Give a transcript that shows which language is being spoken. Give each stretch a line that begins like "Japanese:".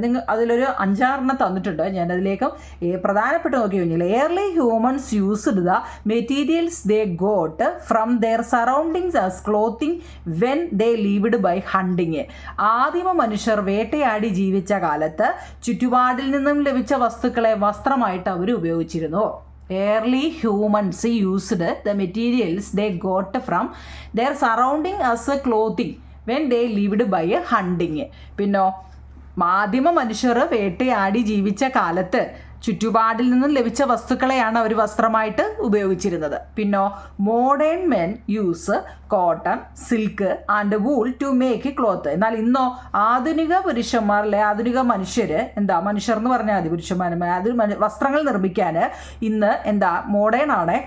Malayalam: നിങ്ങൾ അതിലൊരു 5-6 തന്നിട്ടുണ്ട്. ഞാനതിലേക്ക് പ്രധാനപ്പെട്ട് നോക്കി കഴിഞ്ഞാൽ
English: Early humans used the materials they got from their surroundings as clothing when they lived by hunting.
Malayalam: ആദിമ മനുഷ്യർ വേട്ടയാടി ജീവിച്ച കാലത്ത് ചുറ്റുപാടിൽ നിന്നും ലഭിച്ച വസ്തുക്കളെ വസ്ത്രമായിട്ട് അവർ ഉപയോഗിച്ചിരുന്നു.
English: Early humans used the materials they got from their surrounding as a clothing when they lived by hunting.
Malayalam: പിന്നെ ആദിമ മനുഷ്യർ വേട്ടയാടി ജീവിച്ച കാലത്ത് ചുറ്റുപാടിൽ നിന്നും ലഭിച്ച വസ്തുക്കളെയാണ് അവർ വസ്ത്രമായിട്ട് ഉപയോഗിച്ചിരുന്നത്.
English: പിന്നെ modern men use cotton, silk and wool to make cloth.
Malayalam: എന്നാൽ ഇന്നോ ആധുനിക പുരുഷന്മാർ അല്ലെ ആധുനിക മനുഷ്യർ മനുഷ്യർ എന്ന് പറഞ്ഞാൽ മതി, പുരുഷന്മാർ വസ്ത്രങ്ങൾ നിർമ്മിക്കാൻ ഇന്ന് മോഡേൺ ആണ്.